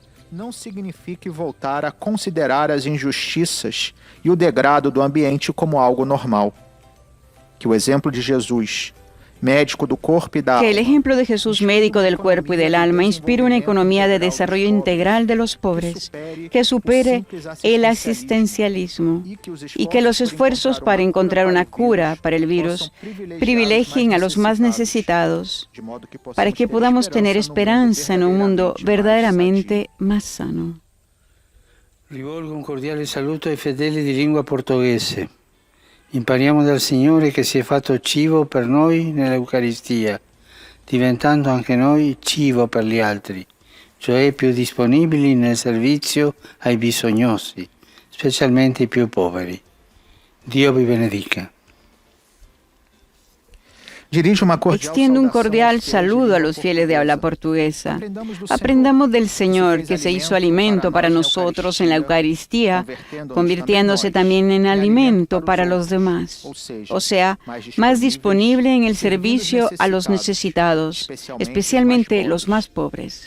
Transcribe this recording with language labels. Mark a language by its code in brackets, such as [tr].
[pt] Não signifique voltar a considerar as injustiças e o degrado do ambiente como algo normal. Que o exemplo de Jesus, médico do corpo e da alma, [es] que el ejemplo de Jesús, médico del cuerpo y del alma, inspire una economía de desarrollo integral de los pobres, que supere el asistencialismo y que los esfuerzos para encontrar una cura para el virus privilegien a los más necesitados, para que podamos tener esperanza en un mundo verdaderamente más sano. [it] Rivolgo un cordiale saluto ai fedeli di lingua portoghese. Impariamo dal Signore che si è fatto cibo per noi nell'Eucaristia, diventando anche noi cibo per gli altri, cioè più disponibili nel servizio ai bisognosi, specialmente i più poveri. Dio vi benedica. [es] Extiendo un cordial saludo a los fieles de habla portuguesa. Aprendamos del Señor, que se hizo alimento para nosotros en la Eucaristía, convirtiéndose también en alimento para los demás. O sea, más disponible en el servicio a los necesitados, especialmente los más pobres.